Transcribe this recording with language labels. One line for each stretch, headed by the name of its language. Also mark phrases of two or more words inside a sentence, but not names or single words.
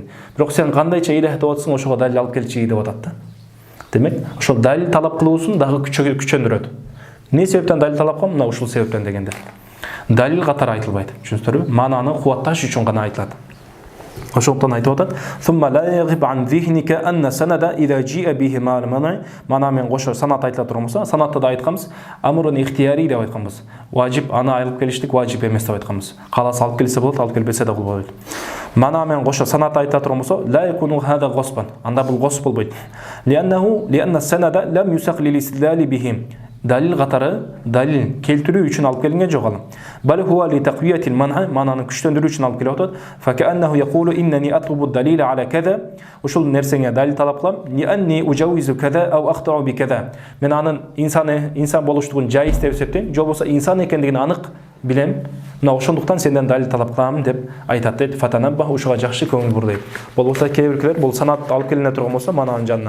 Kyrgyz: Бирок сен кандайча илах деп атсың, ошого далил алып келчи деп атат да. Демек, ошол далил талап кылуусун дагы күчөндүрөт. Не себептен далил талап кылам? Мына ушул себептен дегенде. Далил катары айтылбайт. Түшүнүңүздөрбү? Мананы кубатташ үчүн гана айтылат. Ошондон айтып атат.
Arabic: ثم لا يغب عن ذهنك أن السند إذا جيء به مع المنع.
Kyrgyz: Мана мен кошо санат айтыла турган болсо, санатта да айтканбыз,
Arabic: أمر اختياري
Kyrgyz: деп айтканбыз. Важип, аны алып келиштик важип эмес деп айтканбыз. Каласа алып келсе болот, алып келбесе да болбойт. Мана мен кошо санат айтыла турган болсо,
Arabic: لا يكون هذا غصبا.
Kyrgyz: Анда бул госп болбойт.
Arabic: لأن السند لم يسق للاستدلال به.
Kyrgyz: Далил катары далил келтирүү үчүн алып келинген жок ал.
Arabic: بل هو لتقوية المنع,
Kyrgyz: мананы күчтөндүрүү үчүн алып келип атат.
Arabic: فكأنه يقول إنني أطلب الدليل على كذا.
Kyrgyz: Ушул нерсеге далил талап кылам.
Arabic: إنني أجوز كذا أو أقطع بكذا.
Kyrgyz: Мен анын инсан болуштугун жайыз деп эсептейм, же болбосо инсан экендигин анык билем. Мына ошондуктан сенден далил талап кылам деп айтат дейт. Фатанабба, ушуга жакшы көңүл бур дейт. Болбосо кээ биркилер бул санат алып келине турган болсо мананын жанына.